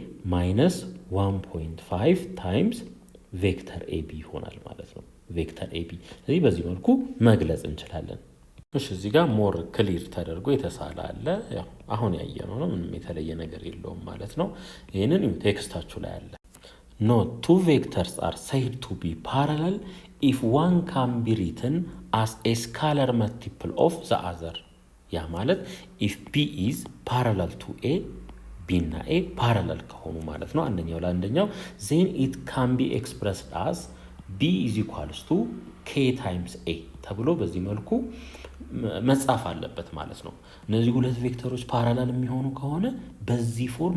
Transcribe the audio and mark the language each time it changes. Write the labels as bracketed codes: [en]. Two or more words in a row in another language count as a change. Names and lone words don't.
[am] -1.5 [en] times vector AB [am] ይሆናል ማለት ነው። [en] vector AB [am] ስለዚህ በዚህ መልኩ መግለጽ እንችላለን። እሺ እዚህ ጋር [en] more clear [am] ተደርጎ የተሳለ አለ። ያው አሁን ያየነው ነው፣ ምንም የተለየ ነገር የለውም ማለት ነው። ይሄንን ቴክስታችሁ ላይ አለ። [en] Note 2 vectors are said to be parallel if one can be written as a scalar multiple of the other. [am] ያ ማለት [en] if B is parallel to A, [am] ቢ እና ኤ ፓራላል ከሆኑ ማለት ነው አንደኛው ለአንደኛው [en] then it can be expressed as B is equals to k times A [am] ተብሎ በዚህ መልኩ መጻፍ አለበት ማለት ነው። እነዚህ ሁለት ቬክተሮች ፓራላል የሚሆኑ ከሆነ በዚህ ፎርም